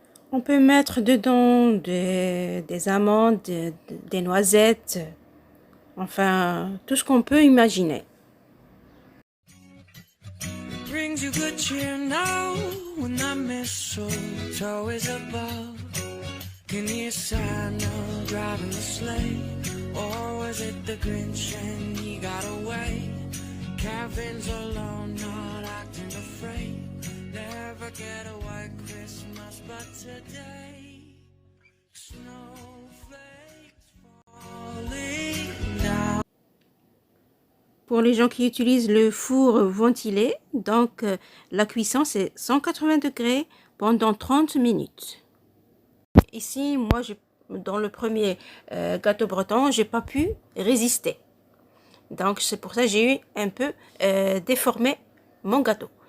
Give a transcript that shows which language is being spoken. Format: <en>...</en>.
<fr>On peut mettre dedans des amandes, des noisettes, enfin, tout ce qu'on peut imaginer.</fr> <en>Brings you good cheer now when the mistletoe is above. Can you Santa driving the sleigh? Or was it the Grinch and he got away? Kevin's alone, not acting afraid. Never get a white Christmas, but today snowflakes falling down.</en> <fr>Pour les gens qui utilisent le four ventilé, donc la cuisson c'est 180 degrés pendant 30 minutes. Ici, moi, dans le premier gâteau breton, j'ai pas pu résister. Donc, c'est pour ça que j'ai eu un peu déformé mon gâteau.</fr>